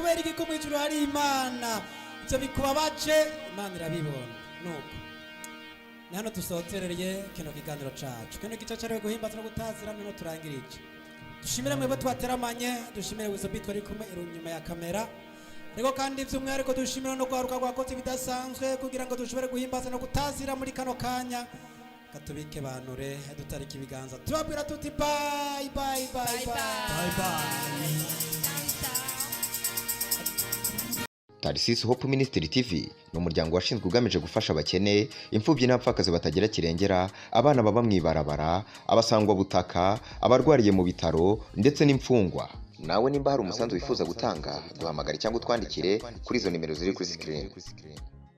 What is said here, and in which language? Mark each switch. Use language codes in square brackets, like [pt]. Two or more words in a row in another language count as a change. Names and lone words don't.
[rn] uzi ko mu ijuru hari imana ivyo bikubabaje imana irabibona nuko ni hano dusoterereye kino kiganiro cacu kino gice cariwe guhimbaza no gutazira nino turangirije dushimire mwebwe twateramanye dushimire Wizobit ari kumwe inyuma ya kamera ariko kandi by'umwihariko dushimira no kwaruka rwakoze bidasanzwe kugira ngo dushobore guhimbaza no gutazira muri kano kanya katubike banure dutarika ibiganza tubabwira tuti [en] bye bye bye bye [rn] Tarsis Hope Ministry TV ni umuryango washinzwe ugamije gufasha abakene, imfubyi n'abapfakazi batagira kirengera, abana baba mwibarabara, abasangwa butaka, abarwariye mu bitaro ndetse n'imfungwa. Nawe nimba hari umusanzu wifuza gutanga, duhamagare cyangwa utwandikire kuri izo nimero ziri kuri screen.